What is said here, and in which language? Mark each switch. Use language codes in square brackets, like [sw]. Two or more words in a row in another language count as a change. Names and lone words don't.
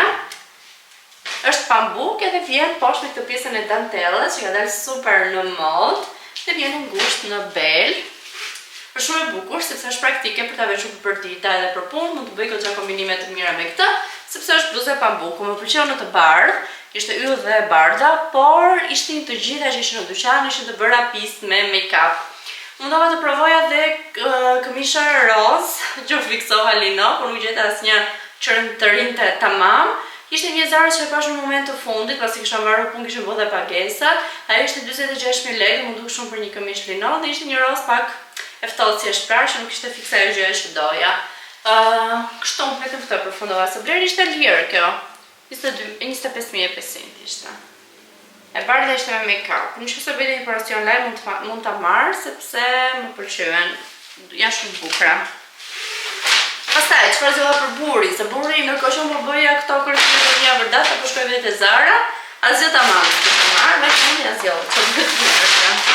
[sq] Është pambuk edhe vjen poshtë me këtë pjesën e dantellës që ka dalë super në mod dhe vjen në ngushtë në bel. Është shumë e bukur sepse është praktike për ta veshur për dita edhe për punë, mund të bëj goxha kombinime të mira me këtë, sepse është bluzë e pambuku. Më pëlqeu në të bardhë, ishte yll dhe e bardha, por ishin të gjitha që ishin në dyqan, ishin të bëra pist me make-up. Mundova të provoja dhe këmisha roz, që fiksova lino, por nuk gjeta asnjë që të rinte tamam. Ishte një Zara që e pash në moment të fundit, pasi kisha marrë punë, kisha bërë dhe pagesat. Ajo ishte 46.000 lekë, më duk shumë për një këmish lino, dhe ishte një roz pak e ftohtë si e shpreh, që nuk ishte fikse ajo gjë që doja. Kështu vetëm këtë përfundova, se bler ishte lirë kjo. 25.500 ishte. E bardha ishte me make-up. Nëse bëjë një operacion live mund ta marr sepse më pëlqyen. Janë shumë bukura. Pastaj, çfarë zgjova për burrin, se burri ndërkohë që më bëja këto kërkime të mia vërtet, apo shkoj vetë te Zara, asgjë tamam, të marr, vetëm një asgjë, çfarë do të bëj.